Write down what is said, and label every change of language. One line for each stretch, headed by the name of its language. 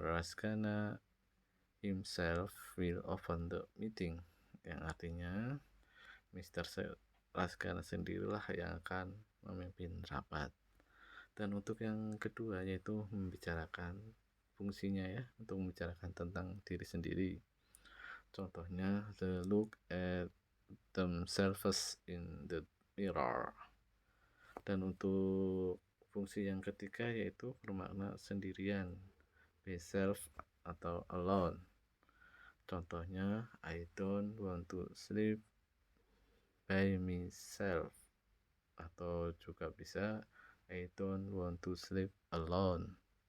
English: Raskana himself will open the meeting,
Indonesian: yang artinya
English: Mr.
Indonesian: Raskana sendirilah yang akan memimpin rapat. Dan untuk yang kedua yaitu membicarakan fungsinya ya, untuk membicarakan tentang diri sendiri. Contohnya
English: the look at themselves in the mirror.
Indonesian: Dan untuk fungsi yang ketiga yaitu bermakna sendirian,
English: be self
Indonesian: atau alone. Contohnya
English: I don't want to sleep by myself,
Indonesian: atau juga bisa
English: I don't want to sleep alone.